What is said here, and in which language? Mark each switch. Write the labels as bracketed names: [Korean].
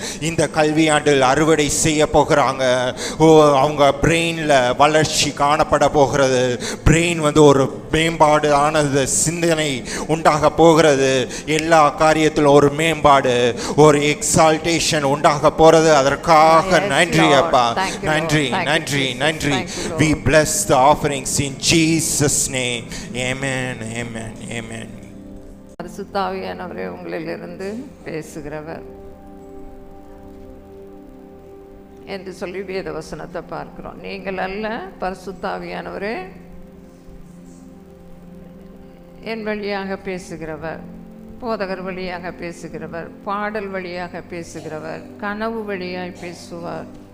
[Tamil] இந்த கல்வியாண்டில் அறுவடை செய்ய போகிறாங்க. ஓ, அவங்க பிரெயினில் வளர்ச்சி காணப்பட போகிறது. பிரெயின் ஒரு மேம்பாடு ஆனது சிந்தனை உண்டாக போகிறது. எல்லா காரியத்திலும் ஒரு மேம்பாடு, ஒரு எக்ஸால்டேஷன் உண்டாக போறது. அதற்காக நன்றி அப்பா, நன்றி நன்றி நன்றி. [English] We bless the offerings in Jesus name. Amen, amen, amen. [Tamil] பரிசுத்த ஆவியானவரே உங்களிலிருந்து பேசுகிறவர் என்று சொல்லி வேத வசனத்தை பார்க்கிறோம். நீங்கள் அல்ல, பரிசுத்த ஆவியானவரே என் வழியாக பேசுகிறவர், போதகர் வழியாக பேசுகிறவர், பாடல் வழியாக பேசுகிறவர், கனவு வழியாய் பேசுவார்.